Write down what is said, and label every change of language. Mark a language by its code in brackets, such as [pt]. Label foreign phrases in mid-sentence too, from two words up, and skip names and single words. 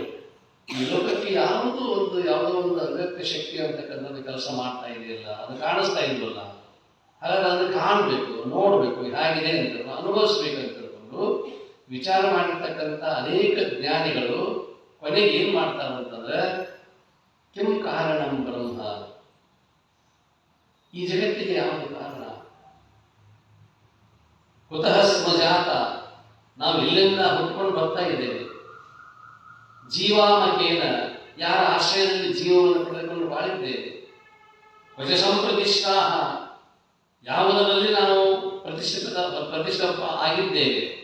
[kn] ಈ ಲೋಕಕ್ಕೆ ಯಾವುದೋ ಒಂದು ಅವ್ಯಕ್ತ ಶಕ್ತಿ ಅಂತಕ್ಕಂಥದ್ದು ಕೆಲಸ ಮಾಡ್ತಾ ಇದೆಯಲ್ಲ, ಅದು ಕಾಣಿಸ್ತಾ ಇಲ್ವಲ್ಲ. ಹಾಗಾದ್ರೆ ಅದನ್ನು ಕಾಣಬೇಕು, ನೋಡಬೇಕು, ಹೇಗಿದೆ ಅಂತ ಅನುಭವಿಸ್ಬೇಕು ಅಂತ ತಿಳ್ಕೊಂಡು ವಿಚಾರ ಮಾಡಿರ್ತಕ್ಕಂಥ ಅನೇಕ ಜ್ಞಾನಿಗಳು ಕೊನೆಗೆ ಏನು ಮಾಡ್ತಾರೆ ಅಂತಂದ್ರೆ, [sa] ಕಿಂ ಕಾರಣಂ ಬ್ರಹ್ಮ, [kn] ಈ ಜಗತ್ತಿಗೆ ಯಾವುದು ಕಾರಣ? [sa] ಕುತಃ ಸ್ಮ ಜಾತ, [kn] ನಾವು ಇಲ್ಲಿಂದ ಹುಟ್ಕೊಂಡು ಬರ್ತಾ ಇದ್ದೇವೆ. [sa] ಜೀವಾಮಕೇನ, [kn] ಯಾರ ಆಶ್ರಯದಲ್ಲಿ ಜೀವವನ್ನು ಪಡೆದುಕೊಂಡು ಬಾಳಿದ್ದೇವೆ. [sa] ವಚ ಸಂಪ್ರತಿಷ್ಠಾ, [kn] ಯಾವುದರಲ್ಲಿ ನಾವು ಪ್ರತಿಷ್ಠಿತ ಆಗಿದ್ದೇವೆ.